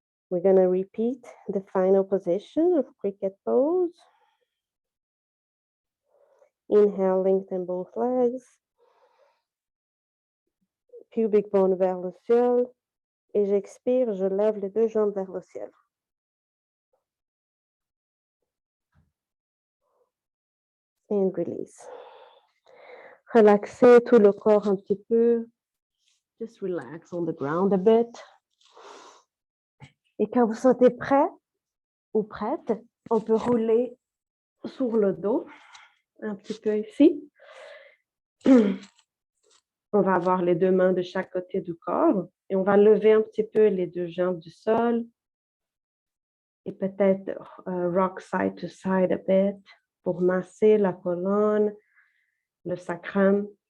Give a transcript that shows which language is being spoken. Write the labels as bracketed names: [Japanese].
[English] We're going to repeat the final position of cricket pose. Inhale, lengthen both legs. Pubic bone [French] vers le ciel. Et j'expire, je lève les deux jambes vers le ciel. [English] And release. [French] Relaxez tout le corps un petit peu. [English] Just relax on the ground a bit. [French] Et quand vous sentez prêt ou prête, on peut rouler sur le dos, un petit peu ici. On va avoir les deux mains de chaque côté du corps et on va lever un petit peu les deux jambes du sol et peut-être [English] rock side to side a bit [French] pour masser la colonne, le sacrum.